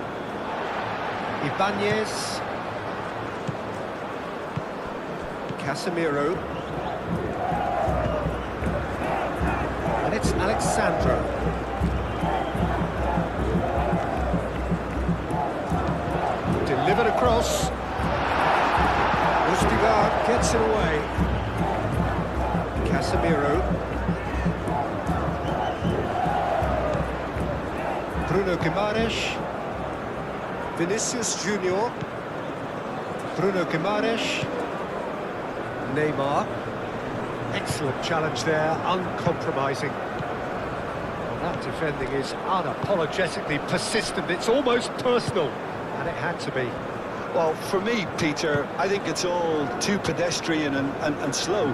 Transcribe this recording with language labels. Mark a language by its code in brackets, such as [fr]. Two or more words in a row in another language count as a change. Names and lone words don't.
[en] Ibanez. Casemiro. And it's Alexandro. Delivered across. Odegaard gets it away. Casemiro. Bruno Guimaraes. Vinicius Junior. Bruno Guimaraes. Neymar. Excellent challenge there, uncompromising. Well, that defending is unapologetically persistent. It's almost personal, and it had to be. Well, for me, Peter, I think it's all too pedestrian and slow.